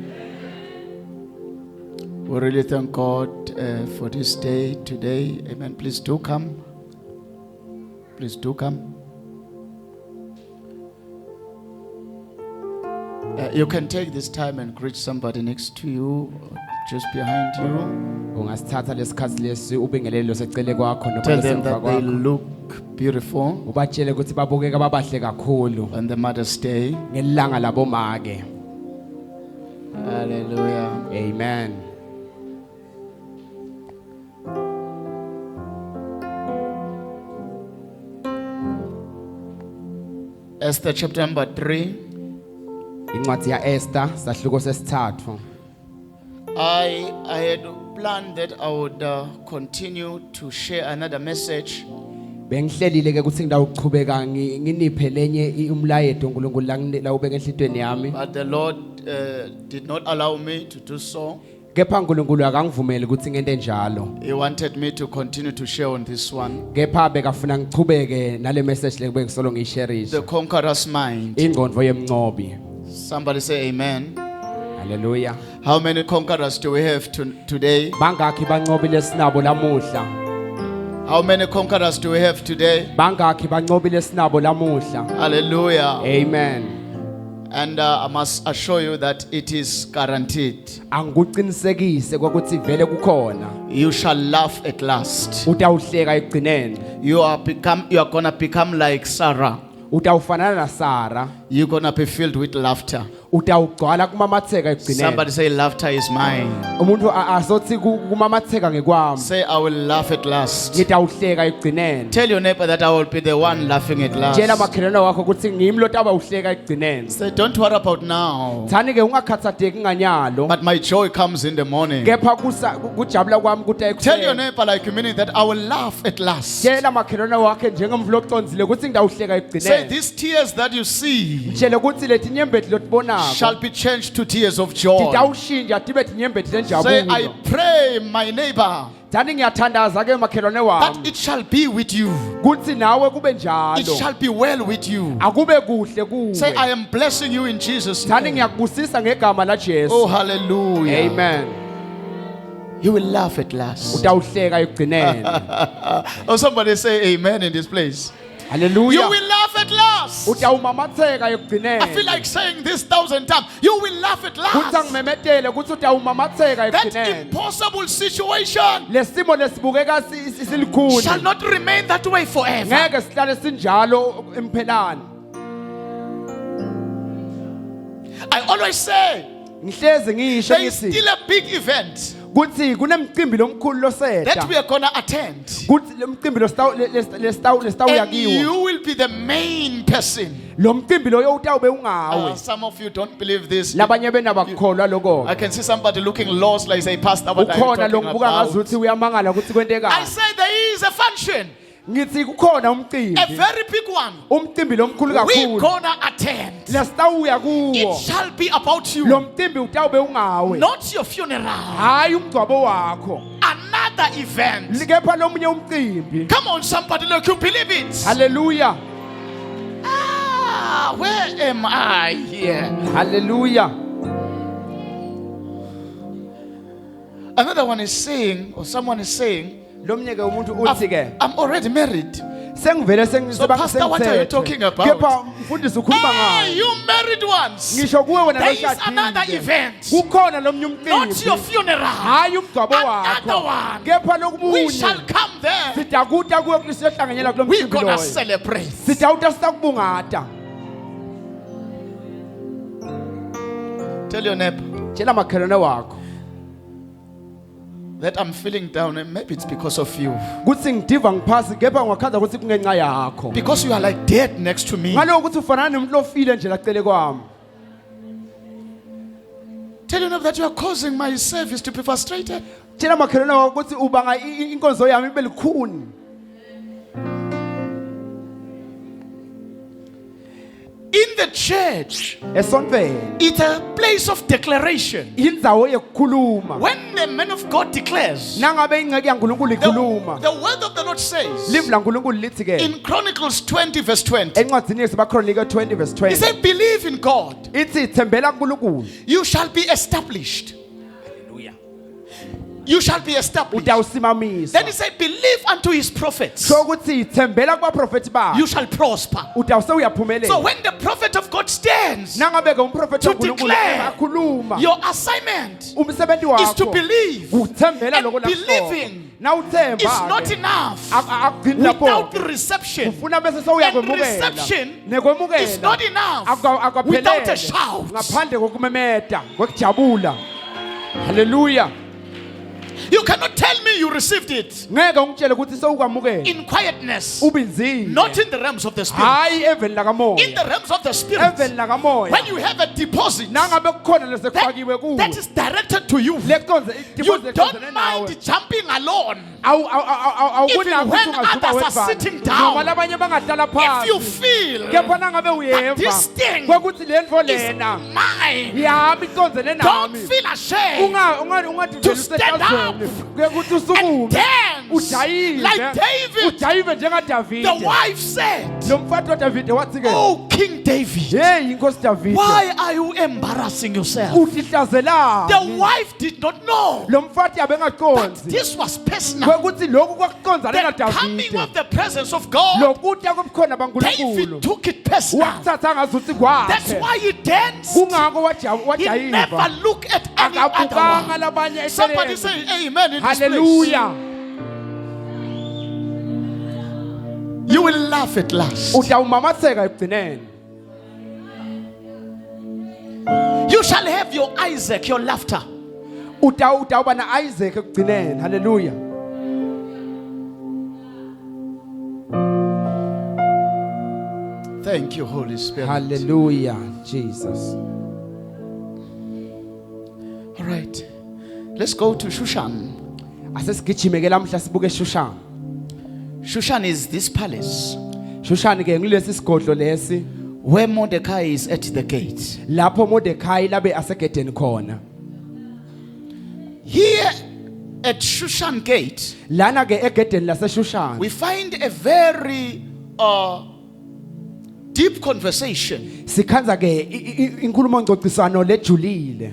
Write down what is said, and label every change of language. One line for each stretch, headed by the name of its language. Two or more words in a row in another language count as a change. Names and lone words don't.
English: We really thank God for this day today. Amen. Please do come. Please do come. You can take this time and greet somebody next to you, or just behind you.
Swati: Ungasithatha lesikhathi lesi ubingelele losecele kwakho noma
English: Tell them
Swati: lesemva
English: that they
Swati: kwakho.
English: look beautiful
Swati: Ubatshele ukuthi babukeka babahle kakhulu
English: on the Mother's Day.
Swati: ngelanga labomake.
English: Hallelujah. Amen. Esther chapter number 3.
Swati: Incwadi ya Esther sahluko sesithathu.
English: I had planned that I would continue to share another message,
Swati: Bengihlelile ke ukuthi ngidawuchubeka nginiphe lenye umlayeto uNkulunkulu la ubeke enhlitweni yami.
English: but the Lord did not allow me to do so.
Swati: Kepha uNkulunkulu akangivumeli ukuthi ngente njalo.
English: He wanted me to continue to share on this one.
Swati: Kepha bekafuna ngichubeke nale message le bengisolo ngiyishareisha.
English: The conqueror's mind.
Swati: Ingqondo yemncobi.
English: Somebody say amen. Hallelujah. How many conquerors do we have today?
Swati: Bangakhi banqobile sinabo lamuhla?
English: How many conquerors do we have today?
Swati: Bangakhi banqobile sinabo lamuhla?
English: Hallelujah. Amen. And I must assure you that it is guaranteed.
Swati: Angikuqinisekise ukuthi vele kukhona.
English: You shall laugh at last.
Swati: Utawuhleka ekugcineni.
English: You are gonna become like Sarah.
Swati: Utawufanana na Sara.
English: You're gonna be filled with laughter.
Swati: Utawugcwala kumamatheka ekugcineni.
English: Somebody say laughter is mine.
Swati: Umuntu asothi kumamatheka ngekwami.
English: Say I will laugh at last.
Swati: Ngitawuhleka ekugcineni.
English: Tell your neighbor that I will be the one laughing at last.
Swati: Tshela makhelwane wakho ukuthi ngimi lo tawuhleka ekugcineni.
English: Say don't worry about now.
Swati: Thani ke ungakhathatheki nganyalo.
English: But my joy comes in the morning.
Swati: Kepha kujabula kwami kuthi
English: Tell your
Swati: ekuseni.
English: neighbor like you meaning that I will laugh at last.
Swati: Tshela makhelwane wakhe njengomvulo oconzile ukuthi ngidawuhleka
English: Say
Swati: ekugcineni.
English: these tears that you see
Swati: Tshela ukuthi lethi nyembeti lotibonako.
English: shall be changed to tears of joy.
Swati: Titawushintsha tibe tinyembeti
English: Say
Swati: lenjabulo.
English: I pray my neighbor
Swati: Thani ngiyathandaza ke makhelwane
English: that
Swati: wami.
English: it shall be with you.
Swati: Kuthi nawe kube
English: It
Swati: njalo.
English: shall be well with you.
Swati: Akube kuhle kuwe.
English: Say I am blessing you in Jesus'
Swati: Thani
English: name.
Swati: ngiyakubusisa ngegama la Jesu.
English: Oh hallelujah. Amen. You will laugh at last.
Swati: Utawuhleka ekugcineni.
English: Oh somebody say amen in this place. Hallelujah. You will laugh at last.
Swati: Utawumamatheka ekugcineni.
English: I feel like saying this 1,000 times. You will laugh at
Swati: Kuthi
English: last.
Swati: angimemetele ukuthi utawumamatheka
English: That
Swati: ekugcineni.
English: impossible situation
Swati: Lesimo lesibukeka silikhuni.
English: shall not remain that way forever.
Swati: Ngeke sihlale sinjalo empelani.
English: I always say
Swati: Ngihlezi ngisho
English: there is
Swati: ngithi
English: still a big event
Swati: kuthi kunemicimbi lomkhulu
English: that
Swati: loseda.
English: we are gonna attend.
Swati: Kuthi lo mcimbi lesitawuya
English: And
Swati: kiwo.
English: you will be the main person.
Swati: Lo mcimbi loyo utawube ungawe.
English: Some of you don't believe this.
Swati: Labanye bena bakholwa lokho.
English: I can see somebody looking lost like say, Pastor, what are you
Swati: Ukhona
English: talking
Swati: longibuka
English: about?
Swati: ngazuthi uyamangala ukuthi kwente
English: I
Swati: kahle.
English: say there is a function,
Swati: Ngithi kukhona
English: a
Swati: umcimbi.
English: very big one.
Swati: Umcimbi lomkhulu
English: We're
Swati: kakhulu.
English: gonna attend.
Swati: Lesitawuya
English: It
Swati: kuwo.
English: shall be about
Swati: Lo
English: you,
Swati: mcimbi utawube ungawe.
English: not your funeral.
Swati: Hayi umgcwabo wakho.
English: Another event.
Swati: Likepha lomunye umcimbi.
English: Come on, somebody, look, you believe it. Hallelujah. Ah, where am I here? Hallelujah. Another one is saying, or someone is saying,
Swati: Lomunye ke umuntu uthi ke
English: I'm already married.
Swati: sengivele
English: So, Pastor, what are you talking about?
Swati: Kepha mfundisi ukhuluma
English: Hey,
Swati: ngayo.
English: you married ones.
Swati: Ngisho kuwe wena
English: There is another
Swati: loshadile.
English: event.
Swati: Kukhona lomunye
English: Not your
Swati: umcimbi.
English: funeral.
Swati: Hayi umgcwabo
English: Another
Swati: wakho.
English: one.
Swati: Kepha
English: We shall
Swati: lokumunye.
English: come there.
Swati: Sidakuta kuwe kusiyohlanganyela kulo
English: We're
Swati: mcimbi
English: gonna
Swati: loyo.
English: celebrate.
Swati: Sidawuta sitakubungata.
English: Tell your neighbor
Swati: Tshela makhelwane wakho.
English: that I'm feeling down, and maybe it's because of you.
Swati: Kuthi ngidiva ngiphasi kepha ngakhaza ukuthi kungenxa yakho.
English: Because you are like dead next to me.
Swati: Ngaloko ukuthi ufanana nomuntu lofile nje lacele kwami.
English: Tell your neighbor that you are causing my service to be frustrated.
Swati: Tshela makhelwane wakho ukuthi ubanga inkonzo yami ibe likhuni.
English: In the church,
Swati: esontweni
English: it's a place of declaration.
Swati: indzawo yekukhuluma
English: When the man of God declares,
Swati: nangabe ingceke yaNkulunkulu ikhuluma
English: the word of the Lord says
Swati: live laNkulunkulu lithi ke
English: in Chronicles 20 verse 20,
Swati: encwadzini yesibakronike 20 verse
English: he
Swati: 20
English: said, believe in God,
Swati: ithi thembela kuNkulunkulu
English: you shall be established. You shall be established.
Swati: utawusimamisa
English: Then he said, believe unto his prophets,
Swati: so ukuthi thembela kubaprofeti
English: you
Swati: bakhe
English: shall prosper.
Swati: utawuse
English: So
Swati: uyaphumelela
English: when the prophet of God stands,
Swati: nangabe ke umprofeti
English: to
Swati: kaNkulunkulu
English: declare,
Swati: akhuluma
English: your assignment
Swati: umsebenzi
English: is to
Swati: wakho
English: believe.
Swati: uthembela
English: And
Swati: lokho
English: believing
Swati: na uthemba
English: is not enough
Swati: akugcini
English: without
Swati: lapho
English: reception.
Swati: ufuna bese sewuya
English: And
Swati: kwemukela
English: reception is
Swati: nekwemukela
English: not enough without a shout.
Swati: ngaphandle kokumemeta kwekujabula haleluya
English: You cannot tell me you received it
Swati: ngeke ungitshele ukuthi sewukwamukela
English: in quietness,
Swati: ubinzile
English: not in the realms of the spirit.
Swati: hayi eveni lakamoya
English: In the realms of the spirit,
Swati: eveni lakamoya
English: when you have a deposit
Swati: nangabe kukhona lesekufakiwe kuwe
English: that is directed to you,
Swati: lekonze
English: you don't mind jumping alone. Even when others are sitting down,
Swati: noma labanye bangadlala
English: if you
Swati: phansi
English: feel
Swati: kepha nangabe
English: that
Swati: uyeva
English: this thing
Swati: kwekuthi le nto
English: is
Swati: lena
English: mine,
Swati: yami iconzene
English: don't
Swati: nami
English: feel ashamed. To stand up
Swati: kwekuthi
English: and
Swati: usukume
English: dance like David.
Swati: ujayive
English: The
Swati: njengadavide
English: wife said,
Swati: lo mfati wadavide wathi ke
English: oh King David,
Swati: heyi inkosi davide
English: why are you embarrassing yourself?
Swati: utihlazelani
English: The wife did not know
Swati: lo mfati
English: that
Swati: abengaconzi
English: this was personal.
Swati: kwekuthi lokhu kwakuconzane
English: The coming
Swati: nadavide
English: of the presence of God,
Swati: lokutya kobukhona bankulunkulu
English: David took it personal.
Swati: wakuthatha ngazuthi
English: That's
Swati: kwakhe
English: why he danced.
Swati: kungako
English: He never
Swati: wajayiva
English: looked at any other
Swati: akabukanga
English: one.
Swati: labanye
English: Somebody
Swati: eceleni
English: say amen in this place.
Swati: haleluya
English: You will laugh at last.
Swati: utawumamatheka ekugcineni
English: You shall have your Isaac, your laughter.
Swati: utawuba na Isaac ekugcineni haleluya
English: Thank you, Holy Spirit.
Swati: haleluya Jesus
English: All right. Let's go to Shushan.
Swati: asesigijime ke lamhla sibuke eShushani
English: Shushan is this palace
Swati: Shushani ke ngilesi sigodlo lesi
English: where Mordecai is at the gate.
Swati: lapho Mordekhai labe asegedeni khona
English: Here at Shushan gate,
Swati: lana ke egedeni laseShushani
English: we find a very deep conversation.
Swati: sikhanza ke inkulumo ngcocisano lejulile